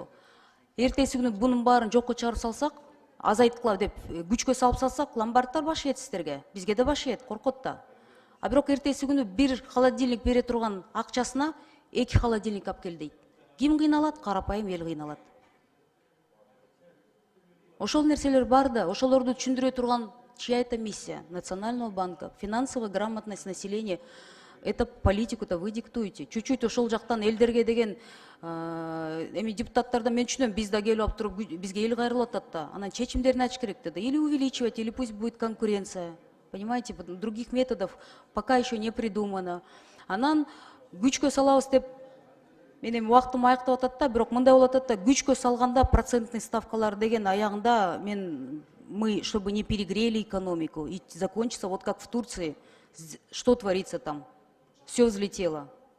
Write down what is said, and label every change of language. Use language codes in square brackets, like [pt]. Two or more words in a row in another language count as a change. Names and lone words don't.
[ky] Эртеси күнү бунун баарын жокко чыгарып салсак, азайткыла деп күчкө салып салсак, ломбардтар баш ийет сиздерге, бизге да баш ийет, коркот да. А бирок эртеси күнү бир холодильник бере турган акчасына 2 холодильник алып кел дейт. Ким кыйналат? Карапайым эл кыйналат. Ошол нерселер бар да, ошолорду түшүндүрө турган [ru] чья это миссия? Национального банка, финансовая грамотность населения. Это политику-то вы диктуете. [ky] Чуть-чуть ошол жактан элдерге деген депутаттардан мен түшүнөм, биз да келип алып туруп бизге эл кайрылып атат да. Анан чечимдерин ачыш керек да. [ru] Или увеличивать, или пусть будет конкуренция. Понимаете, других методов пока еще не придумано. [ky] Анан күчкө салабыз деп менин убактым аяктап атат да, бирок мындай болуп атат да, күчкө салганда процентный ставкалар деген аягында [ru] мы, чтобы не перегрели экономику и закончится вот как в Турции. Что творится там? Все взлетело.